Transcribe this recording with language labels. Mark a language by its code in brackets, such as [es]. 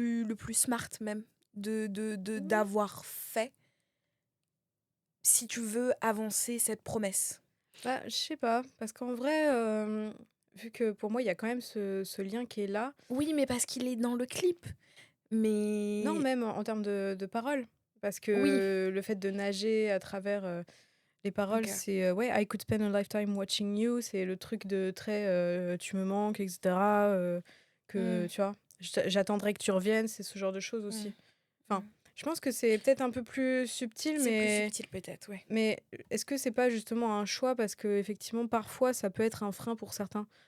[fr] le plus smart même, d'avoir fait, si tu veux avancer cette promesse. Bah, je sais pas, parce qu'en vrai, vu que pour moi, il y a quand même ce lien qui est là. Oui, mais parce qu'il est dans le clip. Non, Mais même en termes de paroles. Parce oui, que le fait de nager à travers les paroles, ok. c'est ouais, [en] I could spend a lifetime watching you. [fr] C'est le truc de très tu me manques, etc. Que Mm, tu vois, j'attendrai que tu reviennes, c'est ce genre de choses mm, aussi. Enfin, mm. je pense que c'est peut-être un peu plus subtil, C'est plus subtil peut-être, ouais. mais est-ce que c'est pas justement un choix parce que effectivement parfois ça peut être un frein pour certains.